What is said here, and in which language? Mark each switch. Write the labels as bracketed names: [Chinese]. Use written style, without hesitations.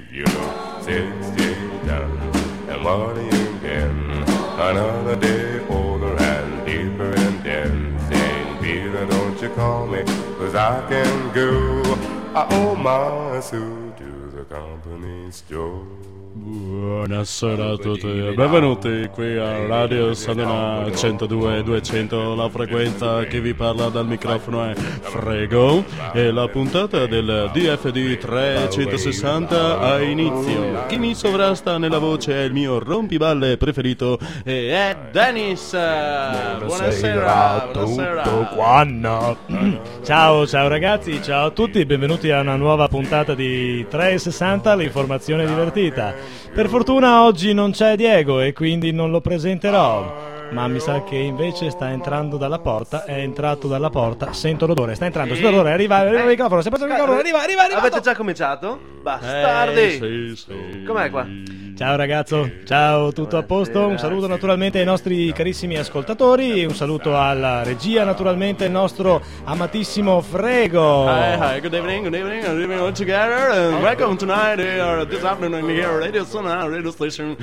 [English] You know, 16 guns, and what are you getting? Another day older and deeper in debt. Saint Peter, don't you call me, 'cause I can go. I owe my suit to the company store. [Italian] Buonasera a tutti e benvenuti qui a Radio Sanena 102-200, la frequenza che vi parla dal microfono è Frego e la puntata del DFD 360 ha inizio. Chi mi sovrasta nella voce è il mio rompiballe preferito e è Dennis. Buonasera a tutto quanto. Ciao, ciao ragazzi, ciao a tutti, benvenuti a una nuova puntata di 360, l'informazione divertita. Per fortuna oggi non c'è Diego e quindi non lo presenterò, ma mi sa che invece sta entrando dalla porta, è entrato dalla porta, sento l'odore, sta entrando, sento l'odore, arriva il microfono, si è preso il microfono, arriva, arrivato. Avete già cominciato? Bastardi! Com'è qua? Ciao ragazzo, ciao, tutto a posto? Un saluto naturalmente ai nostri carissimi ascoltatori, un saluto alla regia, naturalmente il nostro amatissimo Frego. [English] Hi, good evening all together, and welcome tonight, this afternoon here, radio station.